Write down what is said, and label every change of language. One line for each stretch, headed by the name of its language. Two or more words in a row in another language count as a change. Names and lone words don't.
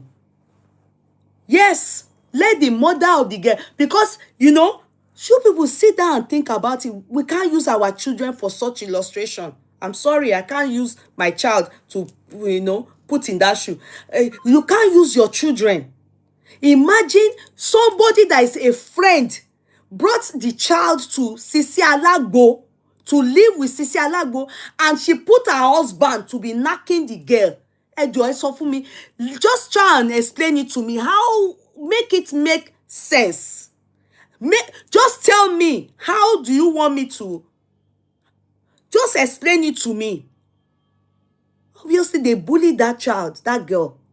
English: Yes, let the mother of the girl, because, you know, You people sit down and think about it. We can't use our children for such illustration. I'm sorry, I can't use my child to, put in that shoe. You can't use your children. Imagine somebody that is a friend brought the child to Sisi Alagbo to live with Sisi Alagbo, and she put her husband to be knacking the girl.
Yoruba: Ẹ sọ fún mi.
English: Just try and explain it to me. How make it make sense? Just tell me, how do you want me to? Just explain it to me. Obviously, they bullied that child, that girl.